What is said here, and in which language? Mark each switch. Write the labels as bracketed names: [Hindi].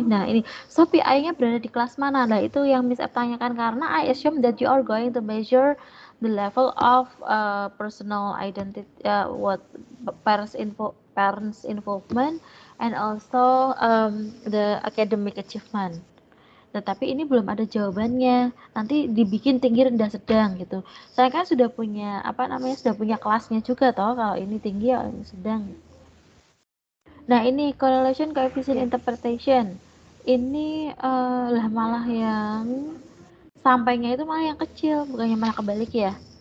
[Indonesian] Nah, ini Sophie I-nya berada di kelas mana? [English] Nah, itu yang Miss F tanyakan karena I assume that you are going to measure the level of personal identity, what parents involvement, and also the academic achievement. [Indonesian] Tetapi ini belum ada jawabannya. Nanti dibikin tinggi, rendah, sedang gitu. Saya kan sudah punya sudah punya kelasnya juga toh. Kalau ini tinggi, kalau ini sedang. Nah, ini correlation coefficient interpretation. Ini malah yang sampainya itu malah yang kecil, bukannya malah kebalik ya.